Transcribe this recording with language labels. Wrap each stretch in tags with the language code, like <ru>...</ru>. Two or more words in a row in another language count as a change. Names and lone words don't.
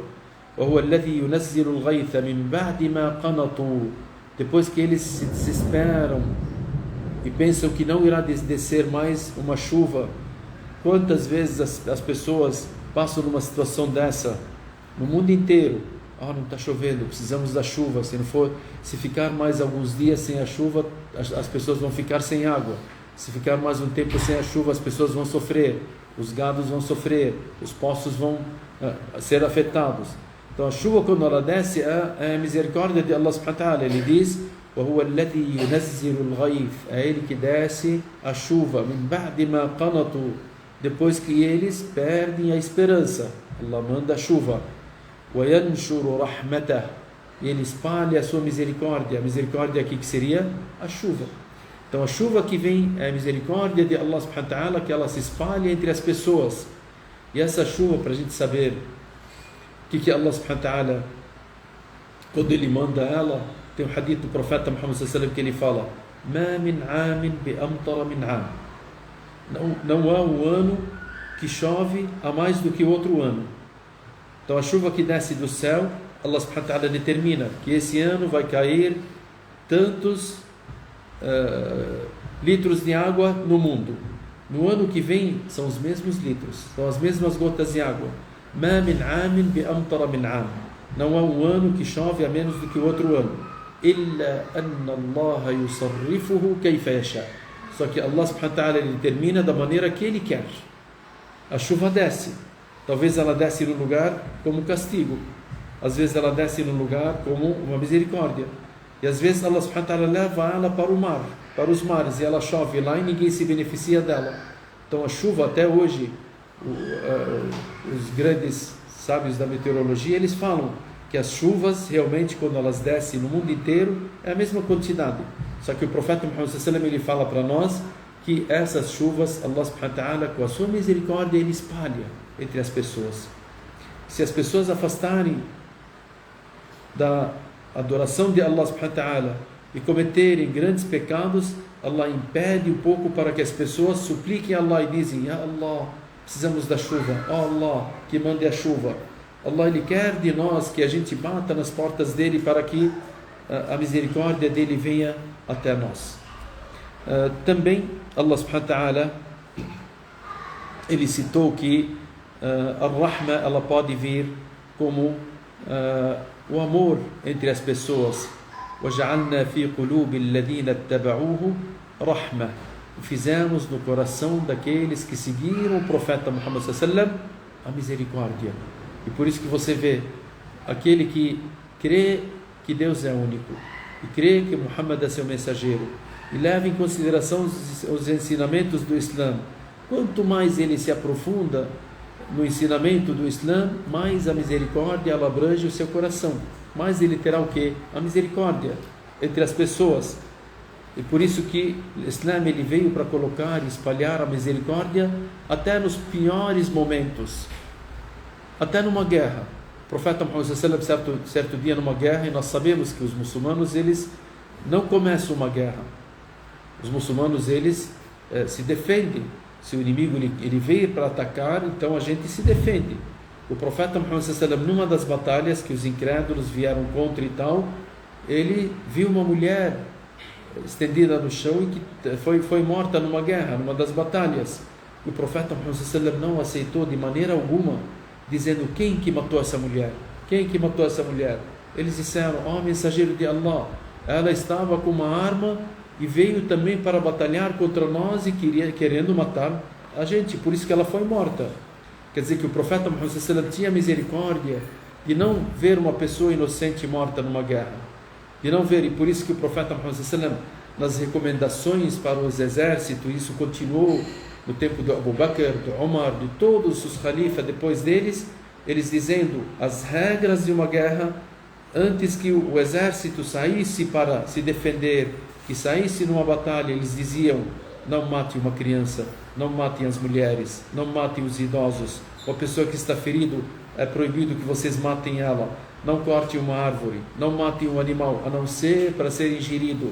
<ar>وَهُوَ الَّذِي يُنَزِّلُ الْغَيْثَ مِنْ بَعْدِ مَا قَنَطُوا.</ar> <pt>Depois que eles se desesperam e pensam que não irá descer mais uma chuva. Quantas vezes as pessoas passam numa situação dessa no mundo inteiro? não está chovendo, precisamos da chuva. Se ficar mais alguns dias sem a chuva, as pessoas vão ficar sem água. Se ficar mais um tempo sem a chuva, as pessoas vão sofrer, os gados vão sofrer, os poços vão ser afetados. Então a chuva, quando ela desce, é a misericórdia de Allah</pt> <ar>سبحانه وتعالى.</ar> <pt>Ele diz:</pt> <ar>وَهُوَ الَّذِي يُنَزِّلُ الْغَيْثَ,</ar> <pt>é Ele que desce a chuva,</pt> <ar>مِنْ بَعْدِ مَا قَنَطُوا,</ar> <pt>depois que eles perdem a esperança. Allah manda a chuva.</pt> <ar>وَيَنْشُرُ رَحْمَتَهُ,</ar> <pt>e Ele espalha a sua misericórdia. A misericórdia aqui que seria a chuva. Então a chuva que vem é a misericórdia de Allah</pt> <ar>سبحانه وتعالى,</ar> <pt>que ela se espalha entre as pessoas. E essa chuva, para a gente saber o que Allah</pt> <ar>سبحانه وتعالى,</ar> <pt>quando Ele manda ela, tem um hadith do profeta Muhammad</pt> <ar>صلى الله عليه وسلم</ar> <pt>que ele fala:</pt> <ar>"ما من عام بأمطر من عام",</ar> <pt>não há um ano que chove a mais do que outro ano. Então a chuva que desce do céu, Allah</pt> <ar>سبحانه وتعالى</ar> <pt>determina que esse ano vai cair tantos litros de água no mundo. No ano que vem são os mesmos litros, são as mesmas gotas de água.</pt> <ar>ما من عام بأمطر من عام,</ar> <pt>não há um ano que chove a menos do que o outro ano.</pt> <ar>إلا أن الله يصرفه كيف يشاء.</ar> <pt>Só que</pt> <ar>الله سبحانه وتعالى,</ar> <pt>Ele determina da maneira que Ele quer. A chuva desce. Talvez ela desce no lugar como castigo. Às vezes ela desce no lugar como uma misericórdia. E às vezes Allah</pt> <ar>سبحانه وتعالى</ar> <pt>leva ela para o mar, para os mares, e ela chove lá e ninguém se beneficia dela. Então a chuva, até hoje, os grandes sábios da meteorologia, eles falam que as chuvas, realmente, quando elas descem no mundo inteiro, é a mesma quantidade. Só que o profeta Muhammad</pt> <ar>صلى الله عليه وسلم,</ar> <pt>ele fala para nós que essas chuvas,</pt> <ar>الله سبحانه وتعالى,</ar> <pt>com a sua misericórdia, Ele espalha entre as pessoas. Se as pessoas afastarem da adoração de Allah</pt> <ar>سبحانه وتعالى</ar> <pt>e cometerem grandes pecados, Allah impede um pouco para que as pessoas supliquem a Allah e dizem:</pt> <ar>"يا الله,</ar> <pt>precisamos da chuva, Allah, que mande a chuva." Allah, Ele quer de nós que a gente bata nas portas dEle para que a misericórdia dEle venha até nós.</pt> <ar>Também الله سبحانه وتعالى,</ar> <pt>Ele citou que a rahma, ela pode vir como o amor entre as pessoas.</pt> <ar>وَجَعَلْنَا فِي قُلُوبِ الَّذِينَ اتَّبَعُوهُ رَحْمَةً,</ar> <pt>fizemos no coração daqueles que seguiram o profeta Muhammad</pt> <ar>صلى الله عليه وسلم</ar> <pt>a misericórdia. E por isso que você vê aquele que crê que Deus é único e crê que Muhammad é seu mensageiro e leva em consideração os ensinamentos do Islã, quanto mais ele se aprofunda no ensinamento do Islã, mais a misericórdia ela abrange o seu coração, mais ele terá o quê? A misericórdia entre as pessoas. E por isso que o Islã, ele veio para colocar e espalhar a misericórdia até nos piores momentos. Até numa guerra. O profeta</pt> <ar>محمد صلى الله عليه وسلم,</ar> <pt>certo dia numa guerra, e nós sabemos que os muçulmanos, eles não começam uma guerra. Os muçulmanos, eles se defendem. Se o inimigo ele veio para atacar, então a gente se defende. O profeta</pt> <ar>محمد صلى الله عليه وسلم,</ar> <pt>numa das batalhas que os incrédulos vieram contra e tal, ele viu uma mulher estendida no chão e que foi morta numa guerra, numa das batalhas. E o profeta Muhammad</pt> <ar>صلى الله عليه وسلم</ar> <pt>não aceitou de maneira alguma, dizendo: quem que matou essa mulher? Quem que matou essa mulher? Eles disseram: mensageiro de Allah, ela estava com uma arma e veio também para batalhar contra nós e querendo matar a gente, por isso que ela foi morta. Quer dizer que o profeta Muhammad</pt> <ar>صلى الله عليه وسلم</ar> <pt>tinha misericórdia de não ver uma pessoa inocente morta numa guerra, de não ver, e por isso que o profeta</pt> <ar>محمد صلى الله عليه وسلم,</ar> <pt>nas recomendações para os exércitos, isso continuou no tempo do Abu Bakr, do Umar, de todos os califas depois deles, eles dizendo as regras de uma guerra, antes que o exército saísse para se defender, que saísse numa batalha, eles diziam: não matem uma criança, não matem as mulheres, não matem os idosos, uma pessoa que está ferido, é proibido que vocês matem ela, não cortem uma árvore, não matem um animal, a não ser para ser ingerido.</pt>